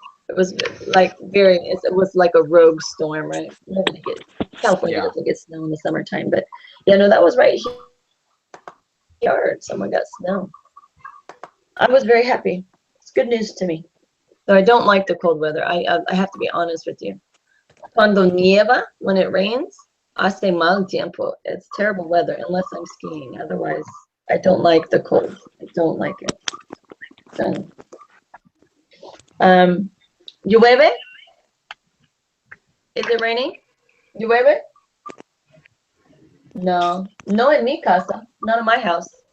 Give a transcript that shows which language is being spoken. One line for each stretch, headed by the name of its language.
English: It was like it was like a rogue storm, right? California Yeah. doesn't get snow in the summertime, but yeah, no, that was right here. Someone got snow. I was very happy. It's good news to me. Though I don't like the cold weather. I have to be honest with you.
Spanish: Cuando nieva,
English: when it rains,
Spanish: hace mal tiempo.
English: It's terrible weather unless I'm skiing. Otherwise, I don't like the cold. I don't like it. So, llueve? Is it raining?
Spanish: Llueve? No, no en mi casa,
English: not in my house.